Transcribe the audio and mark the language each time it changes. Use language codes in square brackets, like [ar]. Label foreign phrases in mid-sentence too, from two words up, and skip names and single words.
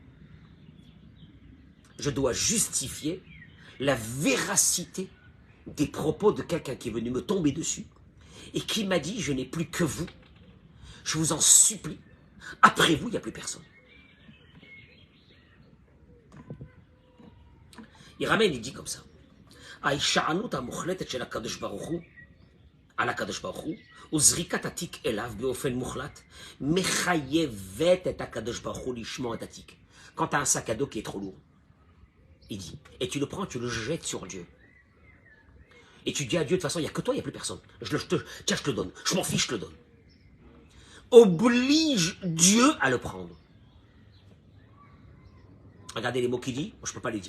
[fr] Je dois justifier la véracité des propos de quelqu'un qui est venu me tomber dessus et qui m'a dit, je n'ai plus que vous. Je vous en supplie. Après vous, il n'y a plus personne. Il ramène, il dit comme ça. [he] ההישענות המוחלטת של הקדוש ברוך הוא, על הקדוש ברוך הוא, וזריקת התיק אליו באופן מוחלט, מחייבת את הקדוש ברוך הוא לשמור את התיק. [fr] Quand tu as un sac à dos qui est trop lourd, il dit, et tu le prends, tu le jettes sur Dieu. Et tu dis à Dieu, de toute façon, il n'y a que toi, il n'y a plus personne. Tiens, je te le donne. Je m'en fiche, je te le donne. Oblige Dieu à le prendre. Regardez les mots qu'il dit, moi, je ne peux pas les dire.